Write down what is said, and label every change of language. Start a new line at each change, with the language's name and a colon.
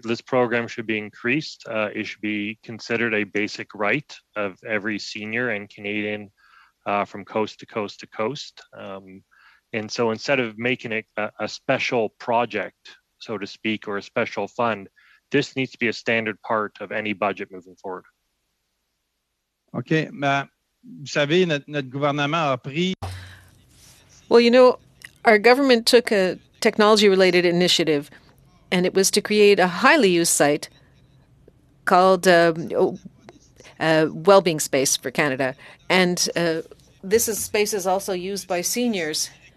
English: This program should be increased. It should be considered a basic right of every senior and Canadian from coast to coast to coast. And so instead of making it a special project, so to speak, or a special fund, this needs to be a standard part of any budget moving forward. OK.
French: Vous savez, notre gouvernement a pris...
English: Well, you know, our government took a technology-related initiative, and it was to create a highly used site called Wellbeing Space for Canada. And this space is also used by seniors.